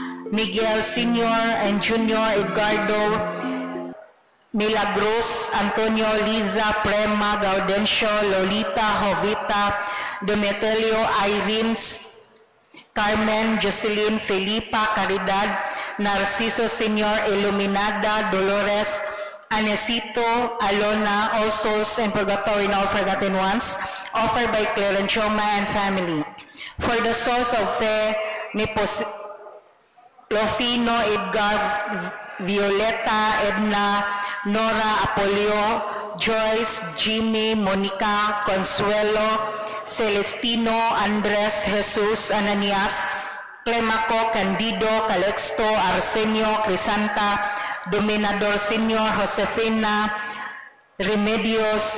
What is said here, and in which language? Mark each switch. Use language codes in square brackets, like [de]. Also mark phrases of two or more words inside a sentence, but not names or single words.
[en] Miguel Sr. and Junior Edgardo Milagros, Antonio, Liza, Prema, Gaudencio, Lolita, Jovita, Demetelio, Irene, Carmen, Jocelyn, Felipa, Caridad, Narciso Sr., Iluminada, Dolores, Anesito, Alona, all souls in purgatory and all forgotten ones, offered by Claire and Choma and family. For the souls of Fe, Lofino, Edgar, Violeta, Edna, Nora, Apolio, Joyce, Jimmy, Monica, Consuelo, Celestino, Andres, Jesus, Ananias, Clemaco, Candido, Calexto, Arsenio, Crisanta, Dominador Senior, Josefina, Remedios,